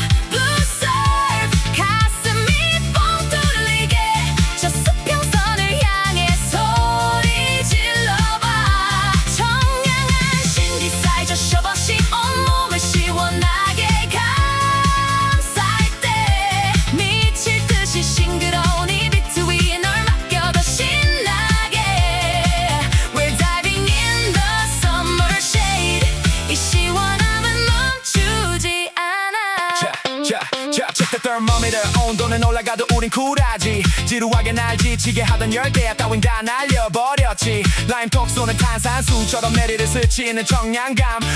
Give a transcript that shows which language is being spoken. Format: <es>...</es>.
<ko>Blue surf 가슴이 뻥 뚫리게 저 수평선을 향해 소리 질러봐. 청량한 신디사이저 셔버시 온몸을 시원하게 감쌀 때 미칠 듯이 싱그러운 이 비트 위에 널 맡겨 더 신나게.</ko> <en>We're diving in the summer shade.</en> <ko>이 시원함은 멈추지 않아.</ko> <en>check the thermometer.</en> <ko>온도는 올라가도 우린 쿨하지. 지루하게 날 지치게 하던 열대 따윈 다 날려버렸지. 라임톡 쏘는 탄산수처럼 내리를 스치는 청량감.</ko>